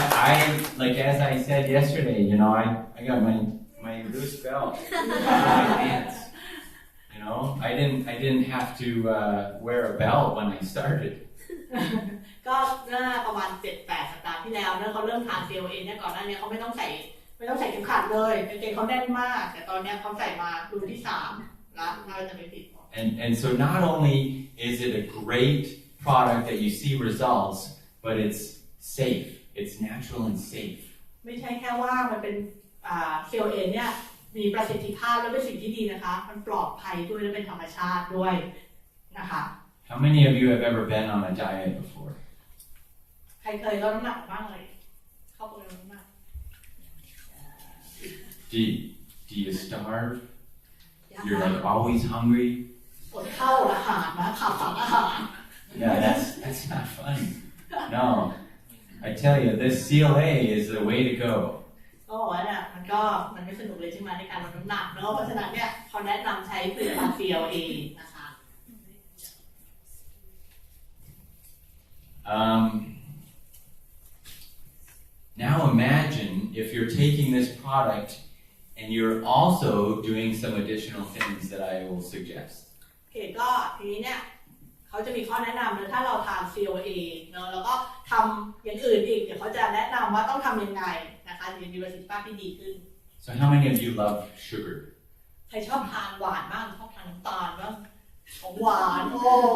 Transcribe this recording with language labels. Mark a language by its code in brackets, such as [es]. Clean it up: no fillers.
[en] I like as I said yesterday, you know, I got my loose belt on my pants. You know, I didn't have to wear a belt when I started. [th] ก็เมื่อประมาณ 7-8 สัปดาห์ที่แล้วเนี่ยเขาเริ่มทาน CLA เนี่ยก่อนหน้านี้เขาไม่ต้องใส่เข็มขัดเลยกางเกงเขาแน่นมากแต่ตอนนี้เขาใส่มาดูที่3แล้วน่าจะไม่ผิด [en] And so not only is it a great product that you see results, but it's safe. It's natural and safe. [th] ไม่ใช่แค่ว่ามันเป็นCLA เนี่ยมีประสิทธิภาพและเป็นสิ่งที่ดีนะคะมันปลอดภัยด้วยและเป็นธรรมชาติด้วยนะคะ [en] How many of you have ever been on a diet before? [th] ใครเคยลดน้ำหนักบ้างเลยเข้าไปลดน้ำหนัก [en] Do you starve? You're like always hungry? [th] อดข้าวอาหารนะขาดสารอาหาร [en] Yeah, that's not fun. No, I tell you, this CLA is the way to go. [th] ก็บอกว่าเนี่ยมันไม่สนุกเลยใช่ไหมในการลดน้ำหนักเนาะเพราะฉะนั้นเนี่ยเขาแนะนำใช้ผลิตภัณฑ์ CLA นะคะ [en] Now imagine if you're taking this product and you're also doing some additional things that I will suggest. [th] โอเคก็ทีนี้เนี่ยเขาจะมีข้อแนะนำเลยถ้าเราทาน CLA เนาะแล้วก็ทำอย่างอื่นอีกเดี๋ยวเขาจะแนะนำว่าต้องทำยังไงนะคะจะมีประสิทธิภาพที่ดีขึ้น [en] So how many of you love sugar? [th] ใครชอบทานหวานบ้างชอบทานน้ำตาลบ้างของหวานโอ้